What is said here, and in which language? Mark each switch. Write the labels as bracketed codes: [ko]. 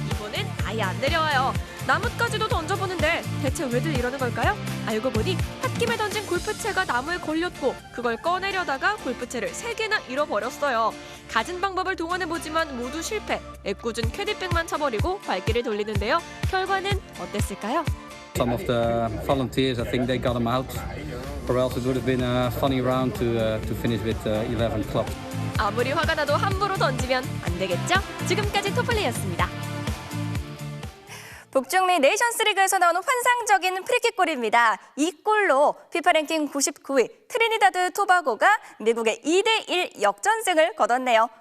[ko] 이번엔 아예 안 내려와요. 나뭇가지도 던져보는데 대체 왜들 이러는 걸까요? 알고 보니 홧김에 던진 골프채가 나무에 걸렸고 그걸 꺼내려다가 골프채를 3개나 잃어버렸어요. 가진 방법을 동원해보지만 모두 실패. 애꿎은 캐디백만 쳐버리고 발길을 돌리는데요. 결과는 어땠을까요? [en] Some of the volunteers, I think they got them out, or else it would have been a funny round to finish with 11 clubs. [ko] 아무리 화가 나도 함부로 던지면 안 되겠죠? 지금까지 투플레이였습니다. 북중미 네이션스리그에서 나오는 환상적인 프리킥골입니다. 이 골로 피파 랭킹 99위 트리니다드 토바고가 미국의 2대1 역전승을 거뒀네요.